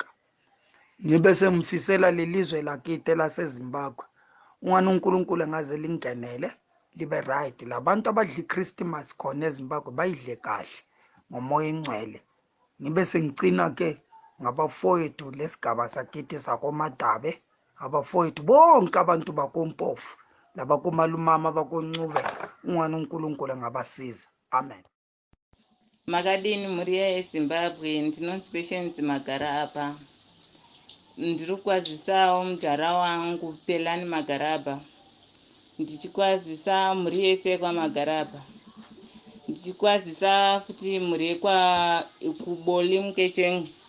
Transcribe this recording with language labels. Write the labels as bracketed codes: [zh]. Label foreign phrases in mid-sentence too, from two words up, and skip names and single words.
[nd] Ngibe sengifisela lelizwe lakithi laseZimbabwe ungani uNkulunkulu engaze lingenele libe right, labantu abadla iChristmas khona eZimbabwe bayidle kahle ngomoya ingcwele. Ngibe sengicina ke ngabafowethu lesigaba sakithi sakoMadabe, abafowethu bonke abantu bakoMpofu labakomalumama bakoNcube, ungani uNkulunkulu engabasiza. Amen. [sn] Makadini mhuri yeZimbabwe, ndinonzi Patience Magara apa. Ndiri kwazisawo mujara wangu Pelani Magaraba, ndichikwazisa mhuri yese kwaMagaraba, ndichikwazisa futi mhuri yekwa kuboli Mukecheng